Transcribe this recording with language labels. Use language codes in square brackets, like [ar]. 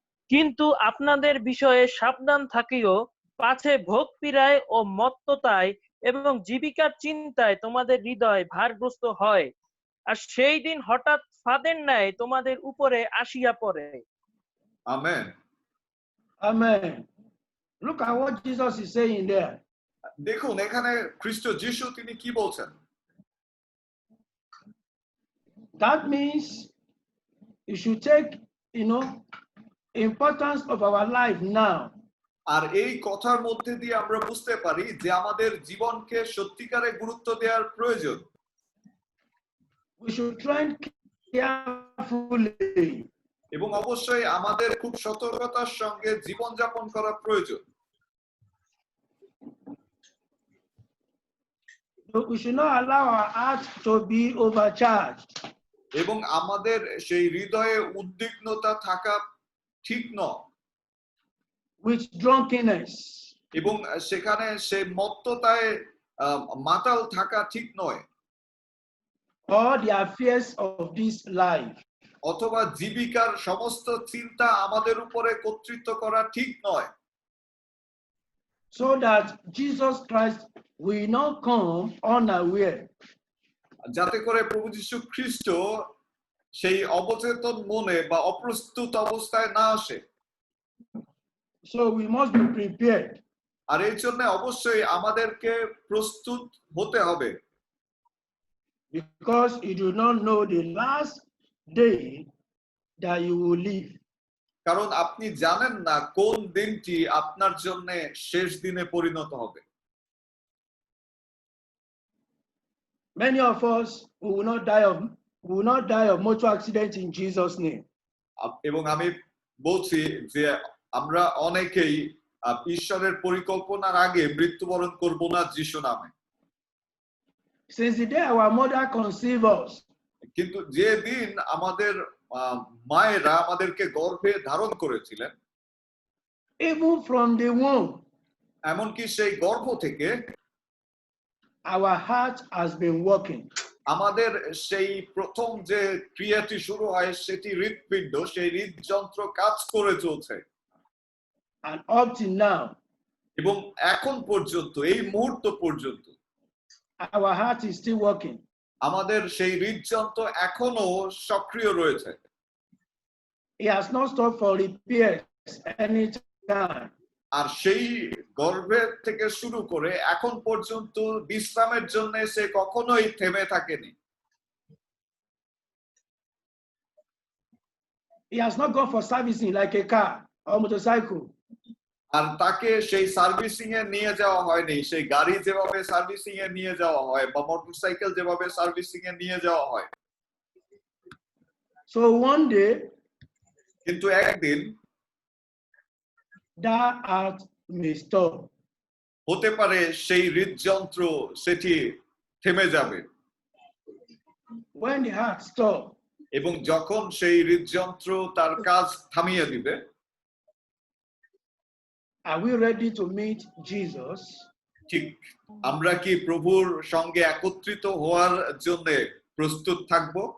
[bn] কিন্তু আপনাদের বিষয়ে সাবধান থাকিও, পাছে ভোগ পীড়ায় ও মত্ততায় এবং জীবিকার চিন্তায় তোমাদের হৃদয় ভারগ্রস্ত হয়, আর সেই দিন হঠাৎ ফাঁদের ন্যায় তোমাদের উপরে আসিয়া পড়ে। Amen. [en] Amen. Look at what Jesus is saying there. [bn] দেখুন এখানে খ্রিস্ট যিশু তিনি কি বলছেন। [en] That means you should take, importance of our life now. [bn] আর এই কথার মধ্যে দিয়ে আমরা বুঝতে পারি যে আমাদের জীবনকে সত্যিকারে গুরুত্ব দেওয়ার প্রয়োজন। [en] We should tread carefully. [bn] এবং অবশ্যই আমাদের খুব সতর্কতার সঙ্গে জীবনযাপন করা প্রয়োজন। [en] We should not allow our heart to be overcharged. [bn] এবং আমাদের সেই হৃদয়ে উদ্বিগ্নতা থাকা ঠিক নয়। [en] With drunkenness. [bn] এবং সেখানে সেই মত্ততায় মাতাল থাকা ঠিক নয়। [en] Or the affairs of this life. [bn] অথবা জীবিকার সমস্ত চিন্তা আমাদের উপরে কর্তৃত্ব করা ঠিক নয়। [en] So that Jesus Christ will not come unaware. [bn] যাতে করে প্রভু যীশু খ্রিস্ট সেই অবচেতন মনে বা অপ্রস্তুত অবস্থায় না আসে। [en] So we must be prepared. [bn] আর এই জন্য অবশ্যই আমাদেরকে প্রস্তুত হতে হবে। [en] Because you do not know the last day that you will live. [bn] কারণ আপনি জানেন না কোন দিনটি আপনার জন্য শেষ দিনে পরিণত হবে। [en] Many of us will not die of motor accident in Jesus' name. [bn] এবং আমি বলছি যে আমরা অনেকেই ঈশ্বরের পরিকল্পনার আগে মৃত্যুবরণ করব না যিশু নামে। [en] Since the day our mother conceived us. [bn] কিন্তু যে দিন আমাদের মায়েরা আমাদেরকে গর্ভে ধারণ করেছিলেন, [en] even from the womb, [bn] এমনকি সেই গর্ভ থেকে [en] our heart has been working. [bn] আমাদের সেই প্রথম যে ক্রিয়াটি শুরু হয় সেটি হৃৎপিণ্ড, সেই হৃদযন্ত্র কাজ করে চলছে। [en] And up to now, [bn] এবং এখন পর্যন্ত, এই মুহূর্ত পর্যন্ত [en] our heart is still working. [bn] আমাদের সেই হৃদযন্ত্র এখনো সক্রিয় রয়েছে। [en] It has not stopped for repairs any time. [bn] আর সেই গর্ভের থেকে শুরু করে এখন পর্যন্ত বিশ্রামের জন্য সে কখনোই থেমে থাকেনি। [en] He has not gone for servicing like a car or motorcycle. [bn] আর তাকে সেই সার্ভিসিং এ নিয়ে যাওয়া হয়নি, সেই গাড়ি যেভাবে সার্ভিসিং এ নিয়ে যাওয়া হয় বা মোটরসাইকেল যেভাবে সার্ভিসিং এ নিয়ে যাওয়া হয়। [en] So one day [bn] কিন্তু একদিন [en] that heart may stop. [bn] হতে পারে সেই হৃদযন্ত্র সেটি থেমে যাবে, [en] When the heart stops, [bn] এবং যখন সেই হৃদযন্ত্র তার কাজ থামিয়ে দিবে, [en] are we ready to meet Jesus? [bn] ঠিক আমরা কি প্রভুর সঙ্গে একত্রিত হওয়ার জন্য প্রস্তুত থাকব?